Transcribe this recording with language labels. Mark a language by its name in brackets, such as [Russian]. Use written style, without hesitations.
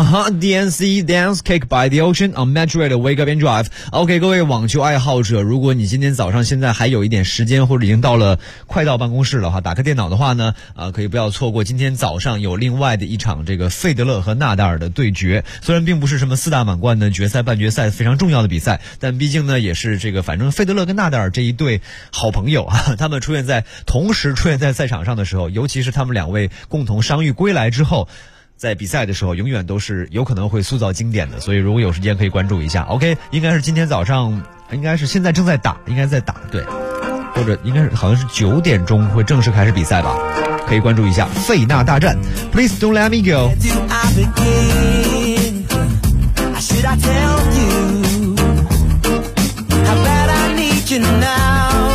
[English] DNC Dance Cake by the Ocean on Metro Radio Wake Up and Drive. [Chinese] OK, 各位网球爱好者，如果你今天早上现在还有一点时间，或者已经到了快到办公室的话，打开电脑的话呢，可以不要错过今天早上有另外的一场这个费德勒和纳达尔的对决。虽然并不是什么四大满贯的决赛半决赛非常重要的比赛，但毕竟呢也是这个反正费德勒跟纳达尔这一对好朋友啊，他们出现在同时出现在赛场上的时候，尤其是他们两位共同伤愈归来之后，在比赛的时候永远都是有可能会塑造经典的，所以如果有时间可以关注一下。 OK， 应该是今天早上，应该是现在正在打，应该在打，对，或者应该是好像是九点钟会正式开始比赛吧，可以关注一下费纳大战。 [English] Please don't let me go. Where do I begin? Should I tell you how bad I need you now?